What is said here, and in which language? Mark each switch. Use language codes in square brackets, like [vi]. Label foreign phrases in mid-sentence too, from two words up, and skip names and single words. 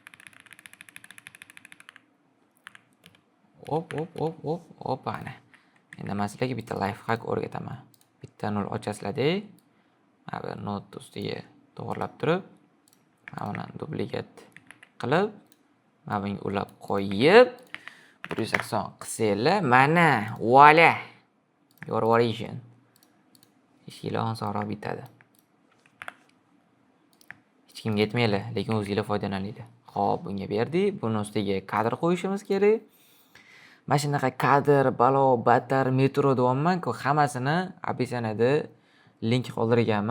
[uz] Hop, hop, hop, hop, hop ana. Endi men sizlarga bitta [en] life hack [uz] o'rgataman. Bitta nol ochasizlar-da. Mana bu not ustiga to'g'rilab turib, mana buni duplikat qilib, mana bunga ulab qo'yib, 180 qilsanglar, mana, voila. [en] Your origin. [uz] Ishinglar osonroq bitadi. Hech kimga yetmaydi, lekin o'zingizlar foydalaninglar. Xo'p, bunga berdik. Buni ustiga kadr qo'yishimiz kerak. Mana shunaqa kadr, balo, batar, metro deyapman-ku, hammasini описаниеda link qoldirganman.